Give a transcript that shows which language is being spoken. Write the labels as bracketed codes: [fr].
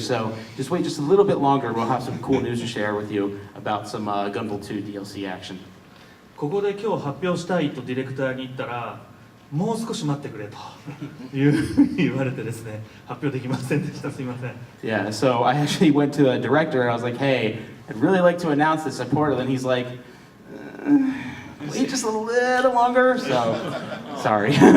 [en] So just wait just a little bit longer. We'll have some cool news to share with you about some Gunvolt 2 DLC action. [ja] ここで今日発表したいとディレクターに言ったら、もう少し待ってくれというふうに言われてですね、発表できませんでした。すいません。 [en] Yeah, so I actually went to the director and I was like, hey, I'd really like to announce this at Portal, and he's like, wait just a little longer, so sorry.